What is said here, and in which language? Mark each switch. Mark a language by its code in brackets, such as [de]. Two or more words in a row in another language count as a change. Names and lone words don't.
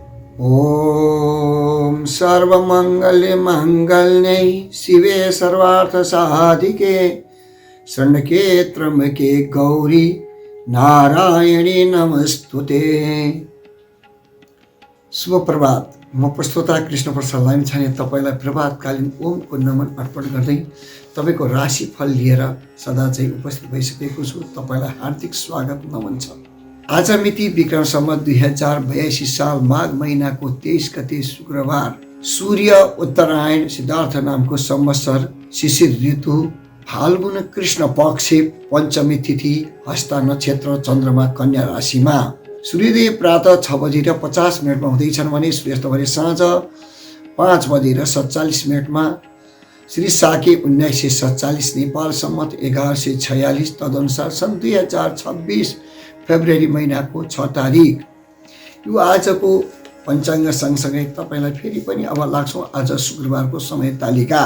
[sa] ओम सर्वमंगल मांगल्ये शिवे सर्वार्थ साधिके शरणके त्र्यंबके गौरी नारायणी नमस्तुते। [ne] शुभ प्रभात। म प्रस्तोता कृष्ण प्रसाद लामिछाने तपाईलाई प्रभातकालीन ओमको नमन अर्पण गर्दै तपाईको राशिफल लिएर सदा चाहिँ उपस्थित भइसकेको छु। तपाईलाई हार्दिक स्वागत नमन छ। आज मिति विक्रम सम्वत 2082 साल माघ महिनाको 23 गते शुक्रबार, सूर्य उत्तरायण सिद्धार्थ नामको संवत्सर शिशिर ऋतु फाल्गुन कृष्ण पक्ष पञ्चमी तिथि हस्ता नक्षत्र चन्द्रमा कन्या राशिमा। सूर्योदय प्रातः 6:50 हुँदैछन् भने सूर्यास्त भने साँझ 5:47 श्री साके 1947 नेपाल सम्मत 1146 तदनुसार सन् 2026 फेब्रुअरी महिनाको 6 तारिक। यो आजको पञ्चाङ्ग सँगसँगै तपाईलाई फेरि पनि अब लाग्छौँ आज शुक्रबारको समय तालिका।